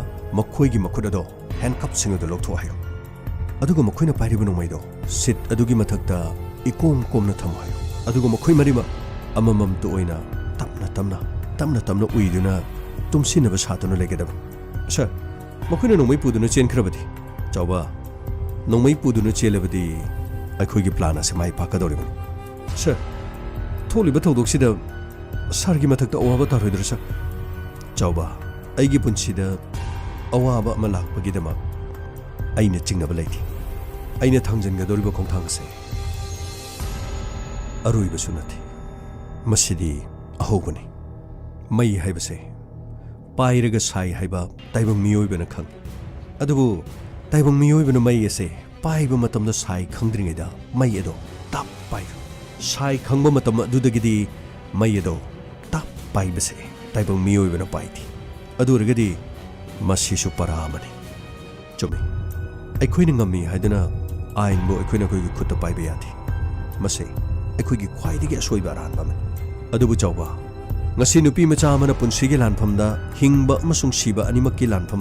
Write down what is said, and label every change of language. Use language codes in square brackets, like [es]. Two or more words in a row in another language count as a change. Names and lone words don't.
[mni] makhoigi makudado handcuff singodo loktho hayo aduga makhoina pairibu nomaido sit adugi mathakta ikom komna thamo hayo aduga makhoi marima amamam to oina tamna uiduna tumsina basatuna legedab sir makhoina nomai puduna chen khrabadi chawba nomai puduna chelabadi aikhoigi plan ase mai pakadoribani sir tholi ba thawdoksida sargi mathakta awaba taroidra sir chawba aigi punsida awaba ama lakpagidama aina chingnaba laiti aina thangjangadoriba khongthang ase aroiba sunati masidi ahogani mai haibase pairaga sai haiba taibang miyoibana khang adubu taibang miyoibana mai ase paiba matamda sai khangdringaida mai edo tap pai sai khangba matam adudagidi mai edo tap pai base taibang miyoibana paiti aduragadi masisu paramani chumi aikhoina ngami haidana ain bo aikhoina koi khutta paiba yati mase aikhoigi khwaidigi asoiba ranba man adubu chawba ngasi nupi macha amana punsigi lanphamda hingba amasung siba animakki lanpham